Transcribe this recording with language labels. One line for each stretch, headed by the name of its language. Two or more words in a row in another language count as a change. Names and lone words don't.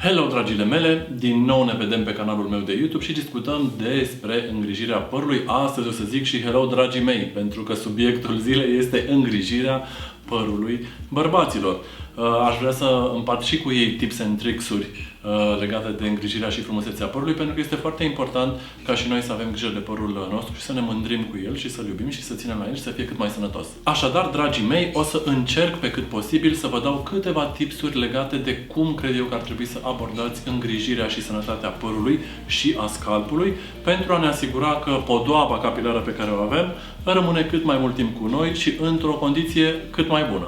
Romanian: Hello, dragile mele! Din nou ne vedem pe canalul meu de YouTube și discutăm despre îngrijirea părului. Astăzi o să zic și hello, dragii mei, pentru că subiectul zilei este îngrijirea părului bărbaților. Aș vrea să împart și cu ei
English: tips and tricks-
Romanian: uri legate de îngrijirea și frumusețea părului, pentru că este foarte important ca și noi să avem grijă de părul nostru și să ne mândrim cu el și să-l iubim și să ținem la el și să fie cât mai sănătos. Așadar, dragii mei, o să încerc pe cât posibil să vă dau câteva tipsuri legate de cum cred eu că ar trebui să abordați îngrijirea și sănătatea părului și a scalpului, pentru a ne asigura că podoaba capilară pe care o avem rămâne cât mai mult timp cu noi și într-o condiție cât mai bună.